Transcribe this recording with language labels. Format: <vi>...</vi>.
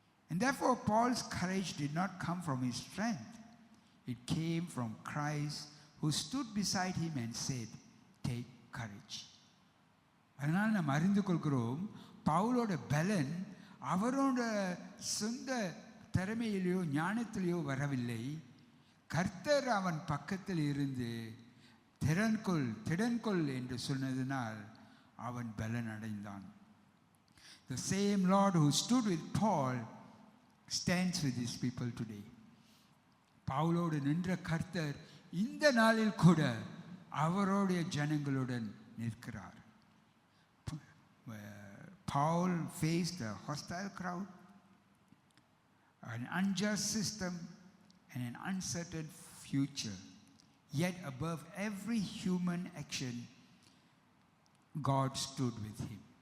<en>And therefore Paul's courage did not come from his strength. It came from Christ who stood beside him and said, "Take courage."</en> <ta>அதனால் நாம் அறிந்து கொள்கிறோம், பவுலோட பலன் அவரோட சொந்த திறமையிலேயோ ஞானத்திலேயோ வரவில்லை. கர்த்தர் அவன் பக்கத்தில் இருந்து திடன்கொள் என்று சொன்னதினால் அவன் பலன் அடைந்தான்.</ta> <en>The same Lord who stood with Paul stands with his people today.</en> <ta>பவுலோடு நின்ற கர்த்தர் இந்த நாளில் கூட அவருடைய ஜனங்களுடன் நிற்கிறார்.</ta> <en>Paul faced a hostile crowd, an unjust system, and an uncertain future. Yet above every human action, God stood with him.</en>